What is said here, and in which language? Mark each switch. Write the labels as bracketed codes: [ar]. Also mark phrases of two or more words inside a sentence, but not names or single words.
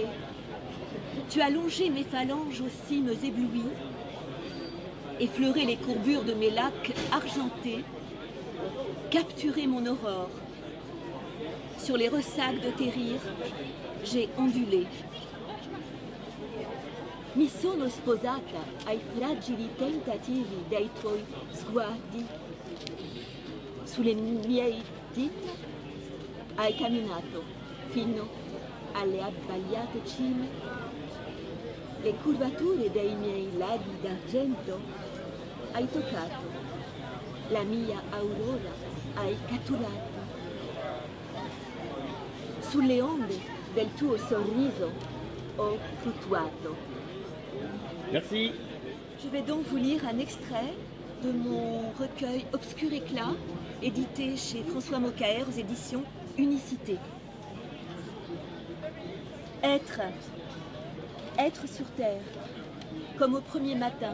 [fr] Tu as longé mes phalanges aux cimes éblouies, effleuré les courbures de mes lacs argentés, capturé mon aurore. Sur les ressacs de tes rires, j'ai ondulé. [it] Mi sono sposata ai fragili tentativi dei tuoi sguardi. Sulle miei dita hai camminato fino alle abbagliate cime. Le curvature dei miei ladi d'argento hai toccato. La mia aurora hai catturato. Sulle onde del tuo sorriso ho fluttuato. [fr] Merci. Je vais donc vous lire un extrait de mon recueil Obscur Éclat, édité chez François Mokaer aux éditions Unicité. Être sur terre, comme au premier matin.